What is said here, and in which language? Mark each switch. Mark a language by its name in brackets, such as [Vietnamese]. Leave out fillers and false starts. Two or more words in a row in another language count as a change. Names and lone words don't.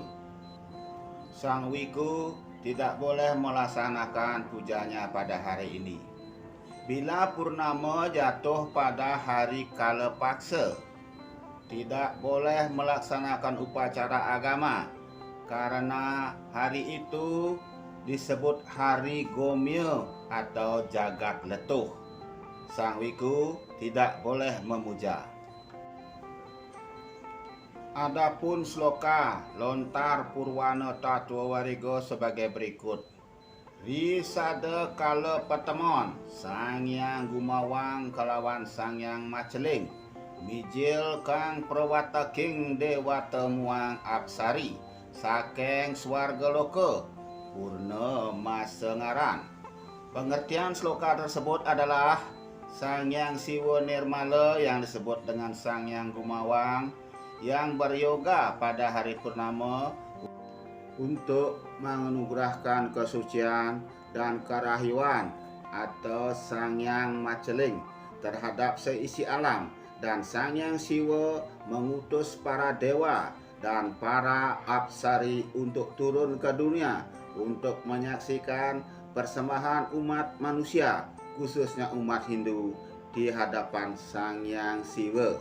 [Indonesian] Sang Wiku tidak boleh melaksanakan pujanya pada hari ini. Bila purnama jatuh pada hari Kalapaksa, tidak boleh melaksanakan upacara agama karena hari itu disebut hari Gomyo atau [Balinese] jagat letuh. [Indonesian] Sang Wiku tidak boleh memuja. Adapun sloka lontar Purwana Tatwa Wariga sebagai berikut. [Kawi] Risada kala pertemuan Sang Hyang Gumawang kelawan Sang Hyang Maceling, mijil kang prawata king dewata muang apsari saking swarga loka purna masengaran. [Indonesian] Pengertian sloka tersebut adalah Sang Hyang Siwa Nirmala yang disebut dengan Sang Hyang Gumawang yang beryoga pada hari purnama untuk menganugerahkan kesucian dan kerahiwan atau Sang Hyang Maceling terhadap seisi alam, dan Sang Hyang Siwa mengutus para dewa dan para apsari untuk turun ke dunia untuk menyaksikan persembahan umat manusia, khususnya umat Hindu, di hadapan Sang Hyang Siwa.